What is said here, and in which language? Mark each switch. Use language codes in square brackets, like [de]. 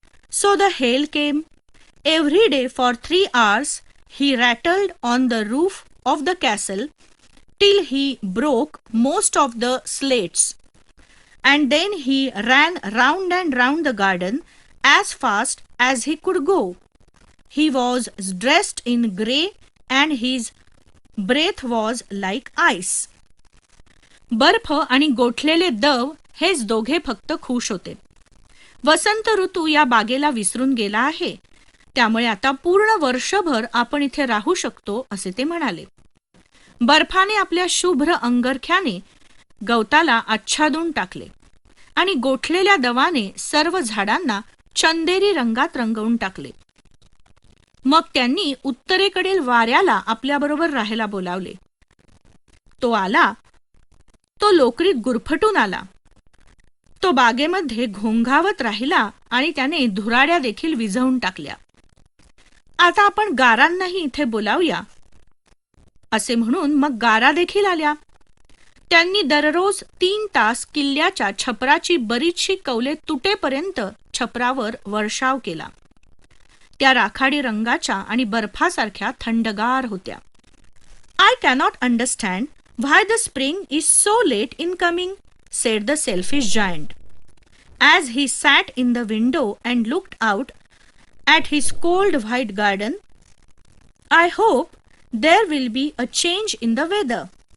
[en] So the hail came. Every day for 3 hours he rattled on the roof of the castle till he broke most of the slates. And then he ran round and round the garden as fast as he could go. He was dressed in grey and his breath was like ice. [mr] बर्फ आणि गोठलेले दव हेच दोघे फक्त खुश होते. वसंत ऋतू या बागेला विसरून गेला आहे, त्यामुळे आता पूर्ण वर्षभर आपण इथे राहू शकतो असे ते म्हणाले. बर्फाने आपल्या शुभ्र अंगरख्याने गवताला आच्छादून टाकले आणि गोठलेल्या दवाने सर्व झाडांना चंदेरी रंगात रंगवून टाकले. मग त्यांनी उत्तरेकडील वाऱ्याला आपल्याबरोबर राहायला बोलावले. तो आला. तो लोकरीत गुरफटून आला. तो बागेमध्ये घोंघावत राहिला आणि त्याने धुराड्या देखील विझवून टाकल्या. आता आपण गारांनाही इथे बोलावूया असे म्हणून मग गारा देखील आल्या. त्यांनी दररोज 3 तास किल्ल्याच्या छपराची बरीचशी कौले तुटेपर्यंत छपरावर वर्षाव केला. त्या राखाडी रंगाच्या आणि बर्फासारख्या थंडगार होत्या. [en] I cannot understand why the spring is so late in coming, said the selfish giant. As he sat in the window and looked out at his cold white garden, I hope there will be a change in the weather.